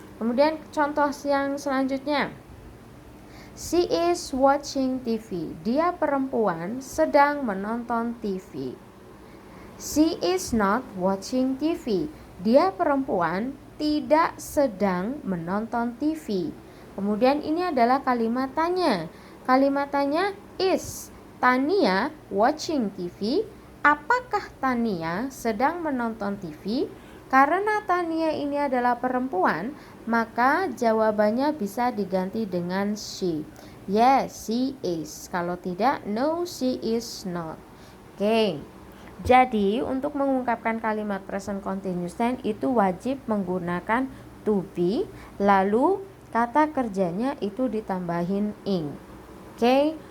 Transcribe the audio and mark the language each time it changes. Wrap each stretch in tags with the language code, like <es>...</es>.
<id>Kemudian contoh yang selanjutnya.</id> <en>She is watching TV.</en> <id>Dia perempuan sedang menonton TV.</id> <en>She is not watching TV.</en> <id>Dia perempuan tidak sedang menonton TV. Kemudian ini adalah kalimat tanya. Kalimat tanya</id> <en>is Tania watching TV?</en> <id>Apakah Tania sedang menonton TV? Karena Tania ini adalah perempuan, maka jawabannya bisa diganti dengan she.</id> <en>Yes, she is.</en> <id>Kalau tidak,</id> <en>no, she is not. Oke.</en> <id>Jadi, untuk mengungkapkan kalimat present continuous tense itu wajib menggunakan to be, lalu kata kerjanya itu ditambahin ing. Oke.</id>